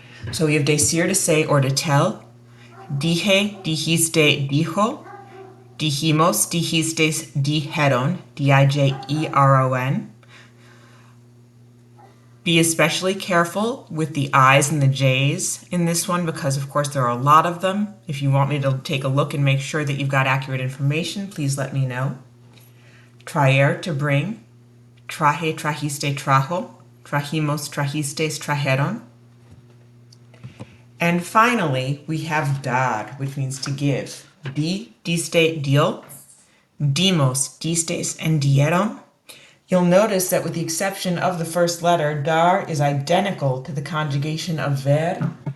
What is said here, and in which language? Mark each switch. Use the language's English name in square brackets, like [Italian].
[English] So we have decir, to say or to tell, [Spanish] dije, dijiste, dijo, dijimos, dijistes, dijeron, [English] D-I-J-E-R-O-N. Be especially careful with the I's and the J's in this one because, of course, there are a lot of them. If you want me to take a look and make sure that you've got accurate information, please let me know. [Spanish] Traer, [English] to bring. [Spanish] Traje, trajiste, trajo. Trajimos, trajistes, trajeron. [English] And finally, we have dar, which means to give. [Spanish] Di, diste, dio. Dimos, distes, [English] and [Spanish] dieron. [English] You'll notice that with the exception of the first letter, dar is identical to the conjugation of ver.